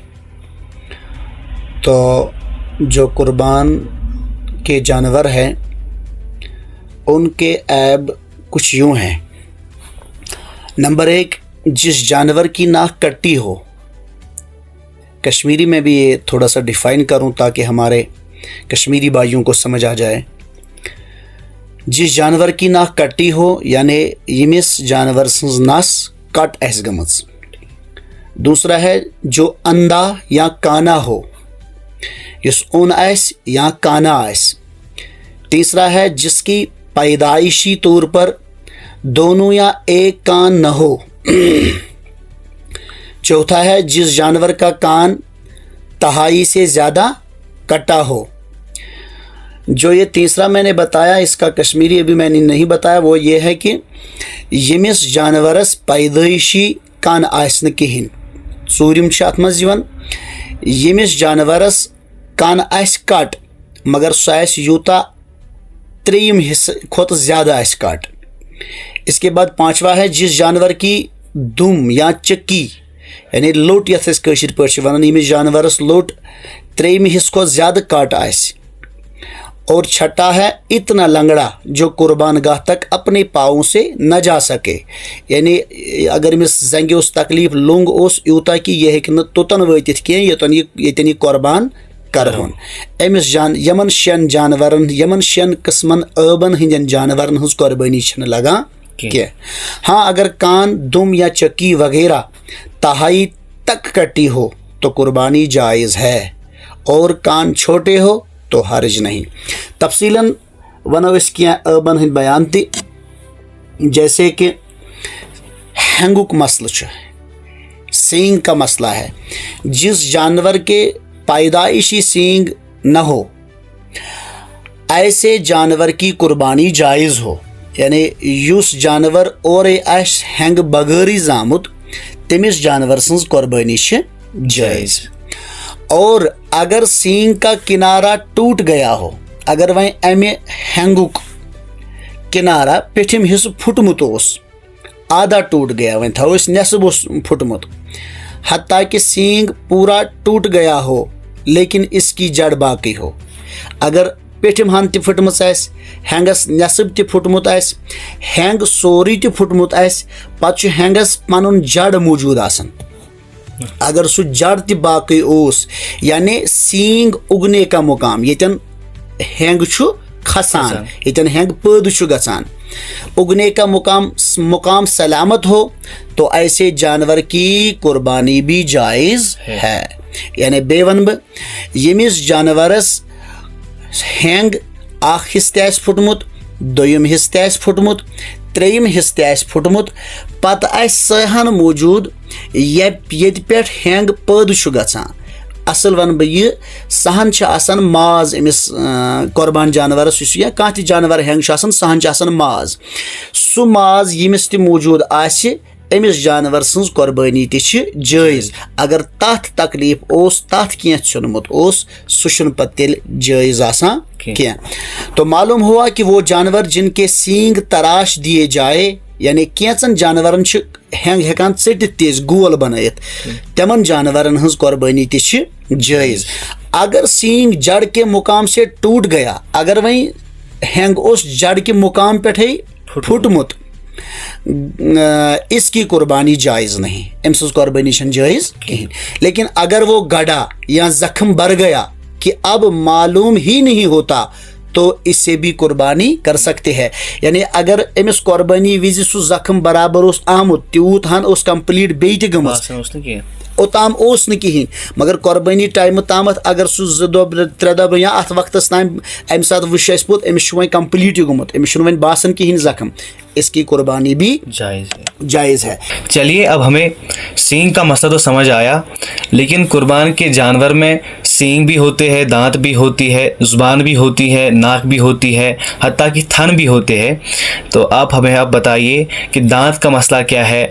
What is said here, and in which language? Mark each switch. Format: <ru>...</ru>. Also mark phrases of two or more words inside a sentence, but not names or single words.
<ur>تو جو قربان کے جانور ہیں ان کے عیب کچھ یوں ہیں۔ نمبر 1، جس جانور کی ناک کٹی ہو۔ کشمیری میں بھی یہ تھوڑا سا ڈیفائن کروں تاکہ ہمارے کشمیری بھائیوں کو سمجھ آ جائے۔ جس جانور کی ناک کٹی ہو یعنی</ur> <ks>یمس جانور سنز نس کٹ آسہِ گٔمٕژ۔</ks> <ur>دوسرا ہے جو اندھا یا کانا ہو،</ur> <ks>یس اون آسہِ یا کانا آسہِ۔</ks> <ur>تیسرا ہے جس کی پیدائشی طور پر دونوں یا ایک کان نہ ہو۔ چوتھا ہے جس جانور کا کان تہائی سے زیادہ کٹا ہو۔ جو یہ تیسرا میں نے بتایا، اس کا کشمیری ابھی میں نے نہیں بتایا، وہ یہ ہے کہ</ur> <ks>یمس جانورس پیدائشی کان آسہِ نہٕ کِہیٖنۍ۔ ژوٗرِم چھِ اَتھ منٛز یِوان ییٚمِس جانورس کن آسہِ کٹ مگر سُہ آسہِ یوٗتاہ ترٛیٚیِم حصہٕ کھۄتہٕ زیادٕ آسہِ کٹ۔</ks> <ur>اس کے بعد پانچواں ہے جس جانور کی دم یا چکی یعنی</ur> <ks>لوٚٹ یتھ أسۍ کٲشِر پٲٹھۍ چھِ وَنان، ییٚمِس جانورس لوٚٹ ترٛیٚیِمہِ حصہٕ کھۄتہٕ زیادٕ کٹ آسہِ۔</ks> <ur>اور چھٹا ہے اتنا لنگڑا جو قربان گاہ تک اپنے پاؤں سے نہ جا سکے، یعنی</ur> <ks>اگر امس زنگہِ اوس تکلیف لوٚنگ اوس یوٗتاہ کہ یہِ ہیٚکہِ نہٕ توٚتن وٲتِتھ کینٛہہ ییٚتٮ۪ن یہِ قربان کرہون۔ أمس یمن شٮ۪ن قٕسمن ٲبن ہٕنٛدٮ۪ن جانورن ہٕنٛز قربٲنی چھنہٕ لگان کینٛہہ۔</ks> <ur>ہاں اگر کان، دم یا چکی وغیرہ تہائی تک کٹی ہو تو قربانی جائز ہے، اور کان چھوٹے ہو تو حرج نہیں۔</ur> <ks>تفصیلاً ونو اس کینٛہہ ٲبن ہٕنٛدۍ بیان تہِ،</ks> <ur>جیسے کہ</ur> <ks>ہینگُک مسئلہ چھُ،</ks> <ur>سینگ کا مسئلہ ہے۔ جس جانور کے پیدائشی سینگ نہ ہو ایسے جانور کی قربانی جائز ہو، یعنی</ur> <ks>یُس جانور اورے آسہِ ہینگ بغٲرٕے زامُت تٔمِس جانور سٕنٛز قربٲنی چھِ جائز۔</ks> <ur>اور اگر سینگ کا کنارہ ٹوٹ گیا ہو،</ur> <ks>اگر وۄنۍ امہِ ہینگُک کنارہ پیٹھِم حصہٕ پھُٹمُت اوس،</ks> <ur>آدھا ٹوٹ گیا،</ur> <ks>وۄنۍ تھاوو أسۍ نٮ۪صٕب اوس پھُٹمُت،</ks> <ur>حتیٰ کہ سینگ پورا ٹوٹ گیا ہو لیکن اس کی جڑ باقی ہو۔</ur> <ks>اگر پیٹھِم ہن تہِ پھٕٹمٕژ آسہِ، ہینگس نٮ۪صٕب تہِ پھُٹمُت آسہِ، ہینگ سورُے تہِ پھُٹمُت آسہِ، پتہٕ چھُ ہینگس پنُن جڑ موٗجوٗد آسان۔ اگر سُہ جڑ تہِ باقی اوس</ks> <ur>یعنی سینگ اُگنے کا مقام،</ur> <ks>ییٚتٮ۪ن ہینگ چھُ کھسان، ییٚتٮ۪ن ہینگ پٲدٕ چھُ گژھان،</ks> <ur>اگنے کا مقام سلامت ہو تو ایسے جانور کی قربانی بھی جائز ہے۔</ur> <ks>یعنی بیٚیہِ وَنہٕ بہٕ ییٚمِس جانورس ہینگ اکھ حصہٕ تہِ آسہِ پھُٹمُت، دوٚیِم حصہٕ تہِ آسہِ پھُٹمُت، ترٛیٚیِم حصہٕ تہِ آسہِ پھُٹمُت، پتہٕ آسہِ سۄ ہن موٗجوٗد ییٚتہِ پٮ۪ٹھ ہینگ پٲدٕ چھُ گژھان۔ اصل ونہٕ بہٕ یہِ سۄ ہن چھِ آسان ماز أمِس قۄربان جانورس، یُس یا کانٛہہ تہِ جانور ہینگ چھُ آسان، سۄ ہن چھِ آسان ماز۔ سُہ ماز ییٚمِس تہِ موٗجوٗد آسہِ أمِس جانور سٕنٛز قربٲنی تہِ چھِ جٲیز۔ اگر تتھ تکلیف اوس، تتھ کینٛہہ ژھیوٚنمُت اوس، سُہ چھُنہٕ پتہٕ تیٚلہِ جٲیز آسان کینٛہہ۔</ks> <ur>تو معلوم ہوا کہ وہ جانور جن کے سینگ تراش دیے جائے، یعنی</ur> <ks>کینٛژن جانورن چھِ ہینگ ہٮ۪کان ژٔٹِتھ تہِ أسۍ گول بنٲیِتھ، تِمن جانورن ہٕنٛز قربٲنی تہِ چھِ جٲیز۔</ks> <ur>اگر سینگ جڑ کے مقام سے ٹوٹ گیا،</ur> <ks>اگر وۄنۍ ہینگ اوس</ks> <ur>جڑ کے مقام</ur> <ks>پٮ۪ٹھے پھُٹمُت،</ks> <ur>اس کی قربانی جائز نہیں،</ur> <ks>أمۍ سٕنٛز قربٲنی چھنہٕ جٲیز کِہیٖنۍ۔</ks> <ur>لیکن اگر وہ گڑا یا زخم بڑھ گیا کہ اب معلوم ہی نہیں ہوتا تو اس سے بھی قربانی کر سکتے ہیں۔</ur> <ks>یعنی اگر أمِس قربٲنی وِزِ سُہ زخم برابر اوس آمُت، تیوٗت ہن اوس کمپلیٖٹ بیٚیہِ تہِ گٔمٕژ، اوٚتام اوس نہٕ کِہیٖنۍ، مگر قربٲنی ٹایمہٕ تامتھ اگر سُہ 2 دۄہ 3 دۄہ یا اتھ وقتس تام امہِ ساتہٕ وٕچھ اَسہِ پوٚت أمِس چھُ وۄنۍ کمپلیٖٹ یہِ گوٚمُت، أمِس چھُنہٕ وۄنۍ باسان کِہیٖنۍ زخم،</ks> <ur>اس کی قربانی بھی جائز ہے. چلیے اب ہمیں سینگ کا مسئلہ تو سمجھ آیا، لیکن قربان کے جانور میں سینگ بھی ہوتے ہیں، دانت بھی ہوتی ہے، زبان بھی ہوتی ہے، ناک بھی ہوتی ہے، حتیٰ کہ تھن بھی ہوتے ہیں. تو آپ ہمیں بتائیے کہ دانت کا مسئلہ کیا ہے؟</ur>